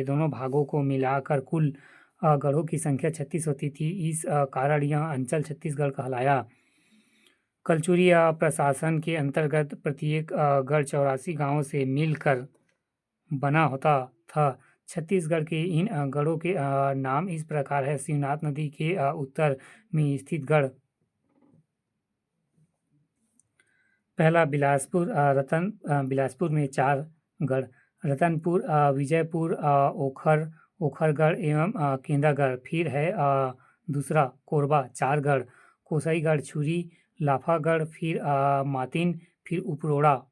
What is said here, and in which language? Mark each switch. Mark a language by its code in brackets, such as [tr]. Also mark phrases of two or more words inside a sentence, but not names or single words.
[hi] दोनों भागों को मिलाकर कुल गढ़ों की संख्या 36 होती थी। इस कारण यह अंचल छत्तीसगढ़ कहलाया। कलचुरी प्रशासन के अंतर्गत प्रत्येक गढ़ 84 गांवों से मिलकर बना होता था। छत्तीसगढ़ के इन गढ़ों के नाम इस प्रकार है: शिवनाथ नदी के उत्तर में स्थित गढ़ पहला बिलासपुर, बिलासपुर में 4 गढ़, रतनपुर, विजयपुर, ओखरगढ़ एवं केंद्रगढ़। फिर है दूसरा कोरबा, 4 गढ़, कोसईगढ़, छुरी, लाफागढ़, फिर मातिन, फिर उपरोड़ा।